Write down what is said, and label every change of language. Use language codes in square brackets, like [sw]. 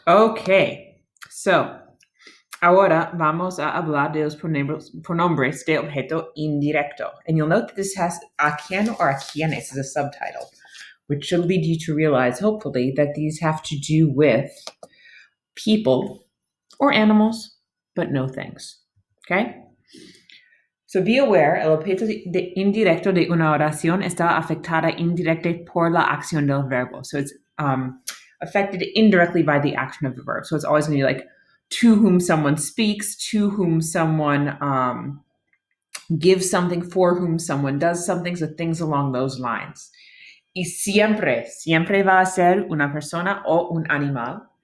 [es] Okay, so ahora vamos a hablar de los pronombres de objeto indirecto. [en] And you'll note that this has a quien or a quienes as a subtitle, which should lead you to realize, hopefully, that these have to do with people or animals, but no things. Okay? So be aware, [es] el objeto indirecto de una oración está afectada indirectamente por la acción del verbo. [en] So it's affected indirectly by the action of the verb. So it's always going to be like to whom someone speaks, to whom someone gives something, for whom someone does something, so things along those lines. [es] Y siempre va a ser una persona o un animal.